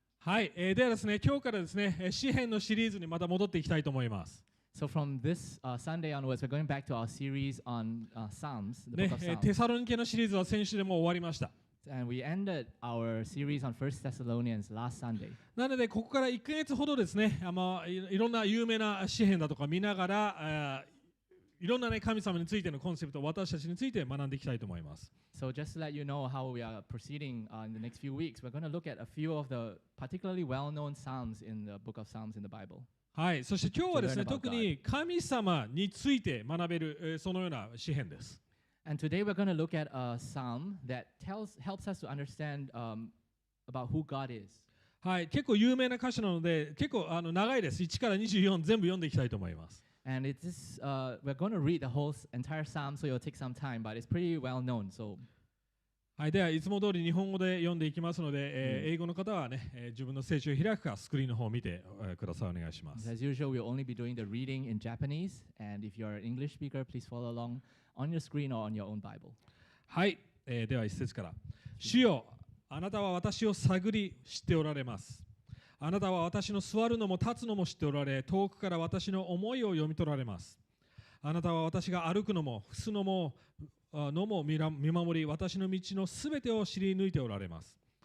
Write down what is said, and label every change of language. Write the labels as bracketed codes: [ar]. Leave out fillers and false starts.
[ja] はい、ではですね、今日からですね、詩編のシリーズにまた戻っていきたいと思います。 [en] So from this Sunday onwards, we're going back to our series on Psalms, the ね book of テ Psalms. [ja] サロニケのシリーズは先週でもう終わりました。 [en] And we ended our series on 1 Thessalonians last Sunday. [ja] なので、ここから1ヶ月ほどですね、いろんな有名な詩編だとか見ながら、いろんな、ね、神様についてのコンセプト、私たちについて学んでいきたいと思います。 [en] So just to let you know how we are proceeding in the next few weeks, we're going to look at a few of the particularly well-known Psalms in the book of Psalms in the Bible. [ja] はい、そして今日はですね、 [en] To learn about [ja] 特に神様について学べる、そのような詩編です。 [en] And today we're going to look at a psalm that helps us to understand about who God is. [ja] はい、結構有名な歌詞なので、結構長いです。1から24全部読んでいきたいと思います。 [en] And it's this, we're going to read the whole entire psalm, so it'll take some time, but it's pretty well known. So [ja] はい、ではいつも通り日本語で読んでいきますので、英語の方はね、自分の聖書を開くかスクリーンの方を見て、ください。お願いします。 [en] as usual, we'll only be doing the reading in Japanese, and if you're an English speaker, please follow along on your screen or on your own Bible. [ja] はい、では一節から。主よ、あなたは私を探り知っておられます。あなたは私の座るのも立つのも知っておられ、遠くから私の思いを読み取られます。あなたは私が歩くのも伏すのも見守り、私の道のすべてを知り抜いておられます。